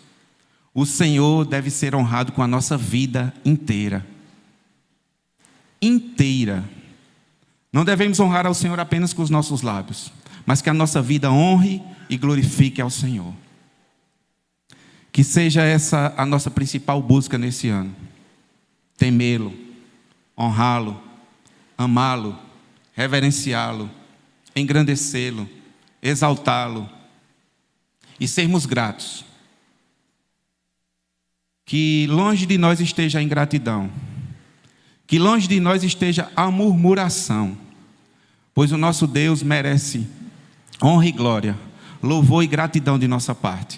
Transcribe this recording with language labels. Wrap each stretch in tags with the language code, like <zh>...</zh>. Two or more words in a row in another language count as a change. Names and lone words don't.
<pt>O Senhor deve ser honrado com a nossa vida inteira. Inteira. Não devemos honrar ao Senhor apenas com os nossos lábios, mas que a nossa vida honre e glorifique ao Senhor. Que seja essa a nossa principal busca nesse ano. Temê-lo, honrá-lo, amá-lo, reverenciá-lo, engrandecê-lo, exaltá-lo e sermos gratos. Que longe de nós esteja a ingratidão, que longe de nós esteja a murmuração, pois o nosso Deus merece honra e glória, louvor e gratidão de nossa parte.</pt>